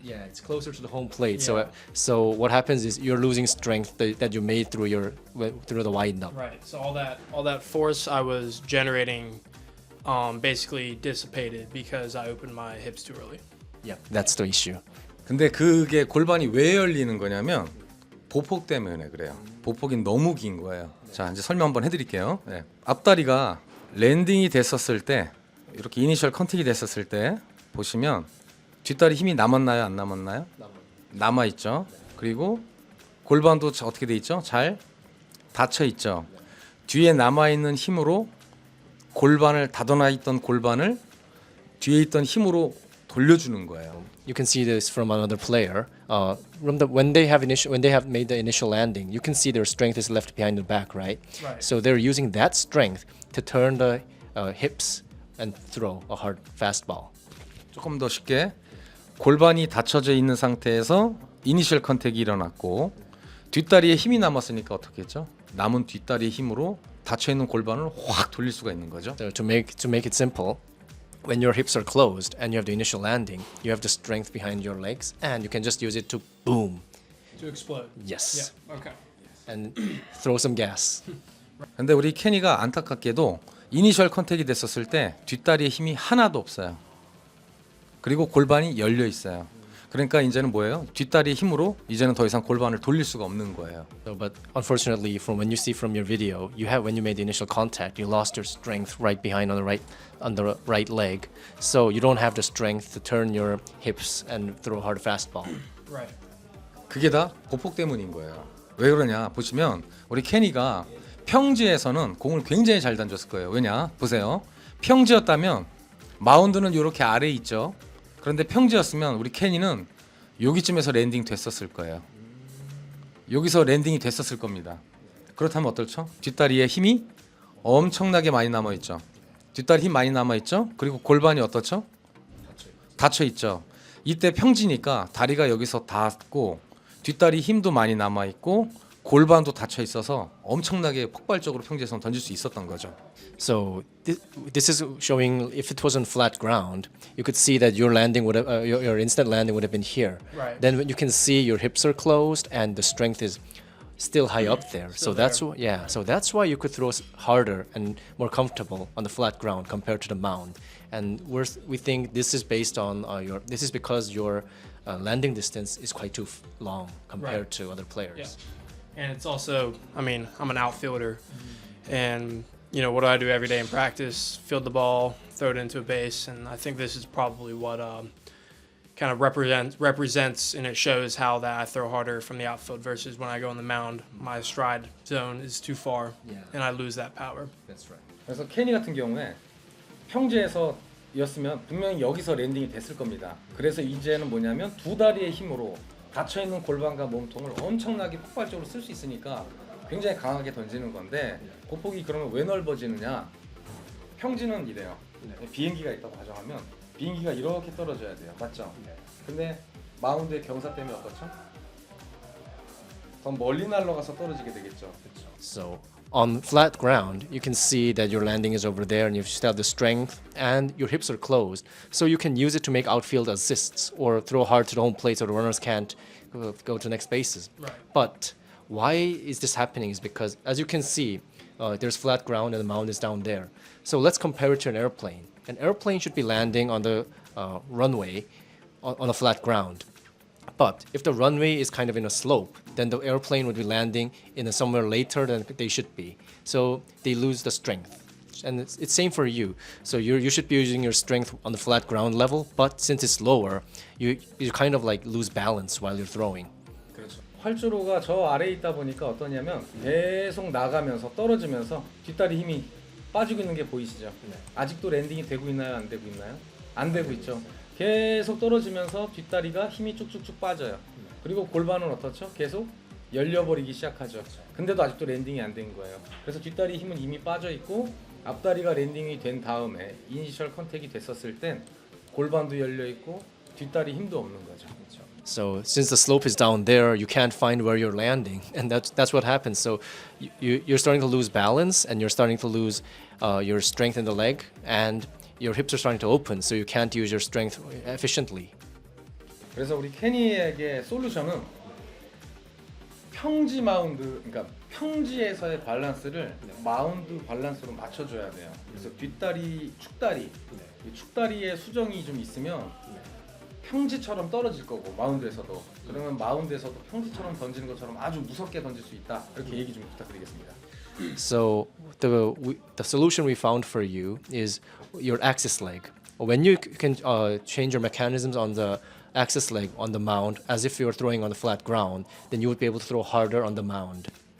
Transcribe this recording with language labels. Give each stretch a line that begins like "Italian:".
English: Yeah, it's closer to the home plate. Yeah. So what happens is you're losing strength that you made through the wind up. Right. So all that force I was generating, basically dissipated because I opened my hips too early. Yeah, that's the issue.
Korean: 근데 그게 골반이 왜 열리는 거냐면 보폭 때문에 그래요. 보폭이 너무 긴 거예요. 자, 이제 설명 한번 해드릴게요. 네. 앞다리가 랜딩이 됐었을 때 이렇게 이니셜 컨택이 됐었을 때 보시면 뒷다리 힘이 남았나요? 안 남았나요? 남아 있죠. 그리고 골반도 어떻게 돼 있죠? 잘 닫혀 있죠. 뒤에 남아 있는 힘으로 골반을 닫아놔 있던 골반을 뒤에 있던 힘으로 돌려주는 거예요.
English: You can see this from another player. When they have made the initial landing, you can see their strength is left behind the back, right? Right. So they're using that strength to turn the hips and throw a hard fastball.
Korean: 조금 더 쉽게 골반이 닫혀져 있는 상태에서 이니셜 컨택이 일어났고 뒷다리에 힘이 남았으니까 어떻게 했죠? 남은 뒷다리의 힘으로 닫혀 있는 골반을 확 돌릴 수가 있는 거죠.
English: So to make it simple, when your hips are closed and you have the initial landing, you have the strength behind your legs, and you can just use it to boom, To explode. yes, Yeah. Okay. and throw some gas.
Korean: 근데 우리 케니가 안타깝게도 이니셜 컨택이 됐었을 때 뒷다리에 힘이 하나도 없어요. 그리고 골반이 열려 있어요. 그러니까 이제는 뭐예요? 뒷다리의 힘으로 이제는 더 이상 골반을 돌릴 수가 없는 거예요.
English: So, but unfortunately, from when you see from your video, when you made the initial contact, you lost your strength right behind on the right leg. So you don't have the strength to turn your hips and throw a hard fastball. Right.
Korean: 그게 다 보폭 때문인 거예요. 왜 그러냐 보시면 우리 케니가 평지에서는 공을 굉장히 잘 던졌을 거예요. 왜냐? 보세요. 평지였다면 마운드는 이렇게 아래에 있죠. 그런데 평지였으면 우리 케니는 여기쯤에서 랜딩 됐었을 거예요. 여기서 랜딩이 됐었을 겁니다. 그렇다면 어떨죠? 뒷다리에 힘이 엄청나게 많이 남아 있죠. 뒷다리 힘 많이 남아 있죠. 그리고 골반이 어떻죠? 닫혀 있죠. 이때 평지니까 다리가 여기서 닿고 뒷다리 힘도 많이 남아 있고 골반도 닫혀 있어서 엄청나게 폭발적으로 평지에서 던질 수 있었던 거죠.
English: So this is showing if it was on flat ground, you could see that your landing would have, your instant landing would have been here. Right. Then when you can see your hips are closed and the strength is still high up there. So that's why, yeah. So that's why you could throw harder and more comfortable on the flat ground compared to the mound. And we think this is based on your. This is because your landing distance is quite too long compared Right. to other players. Yeah. And it's also, I mean, I'm an outfielder, and you know what do I do every day in practice? Field the ball, throw it into a base, and I think this is probably what kind of represents, and it shows how that I throw harder from the outfield versus when I go on the mound, my stride zone is too far, Yeah. and I lose that power. That's right.
Korean: 그래서 케니 같은 경우에 평지에서였으면 분명히 여기서 랜딩이 됐을 겁니다. 그래서 이제는 뭐냐면 두 다리의 힘으로 닫혀 있는 골반과 몸통을 엄청나게 폭발적으로 쓸 수 있으니까 굉장히 강하게 던지는 건데 보폭이 그러면 왜 넓어지느냐? 평지는 이래요. 비행기가 있다고 가정하면 비행기가 이렇게 떨어져야 돼요. 맞죠? 근데 마운드의 경사 때문에 어떻죠? 더 멀리 날아가서 떨어지게 되겠죠.
English: So on flat ground, you can see that your landing is over there and you still have the strength and your hips are closed. So you can use it to make outfield assists or throw hard to the home plate so the runners can't go to next bases. Right. But why is this happening is because, as you can see, there's flat ground and the mound is down there. So let's compare it to an airplane. An airplane should be landing on the runway on a flat ground. But if the runway is kind of in a slope, then the airplane would be landing in somewhere later than they should be. So they lose the strength. And it's same for you. So you should be using your strength on the flat ground level, but since it's lower, you kind of like lose balance while you're throwing.
Korean: 그렇죠. 활주로가 저 아래에 있다 보니까 어떠냐면 계속 나가면서 떨어지면서 뒷다리 힘이 빠지고 있는 게 보이시죠? 아직도 랜딩이 되고 있나요? 안 되고 있나요? 안 되고 있죠. 계속 떨어지면서 뒷다리가 힘이 쭉쭉쭉 빠져요. 그리고 골반은 어떻죠? 계속 열려버리기 시작하죠. 근데도 아직도 랜딩이 안 된 거예요. 그래서 뒷다리 힘은 이미 빠져 있고 앞다리가 랜딩이 된 다음에 이니셜 컨택이 됐었을 땐 골반도 열려 있고 뒷다리 힘도 없는 거죠.
English: So since the slope is down there, you can't find where you're landing, and that's what happens. So you're starting to lose balance, and you're starting to lose your strength in the leg, and your hips are starting to open, so you can't use your strength efficiently.
Korean: 그래서 우리 케니에게 솔루션은 평지 마운드, 그러니까 평지에서의 밸런스를 마운드 밸런스로 맞춰줘야 돼요. 그래서 뒷다리, 축다리, 이 축다리에 수정이 좀 있으면 평지처럼 떨어질 거고 마운드에서도 그러면 마운드에서도 평지처럼 던지는 것처럼 아주 무섭게 던질 수 있다. 이렇게 얘기 좀 부탁드리겠습니다.
English: So the solution we found for you is your axis leg. When you can change your mechanisms on the axis leg on the mound as if you're throwing on the flat ground, then you would be able to throw harder on the mound.